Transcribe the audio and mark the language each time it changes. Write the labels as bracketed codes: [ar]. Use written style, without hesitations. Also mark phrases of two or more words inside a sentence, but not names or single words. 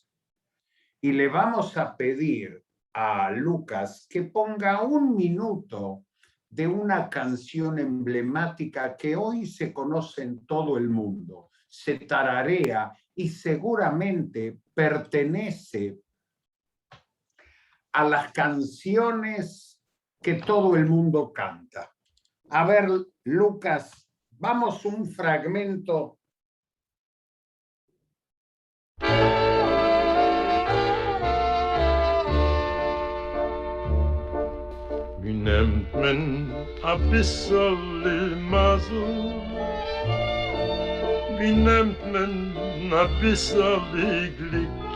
[es] Y le vamos a pedir a Lucas que ponga 1 minuto de una canción emblemática que hoy se conoce en todo el mundo, se tararea y seguramente pertenece a las canciones que todo el mundo canta. A ver, Lucas, vamos un fragmento. [yi] ווי נעמט מען אַ ביסל מזל? ווי נעמט מען אַ ביסל גליק?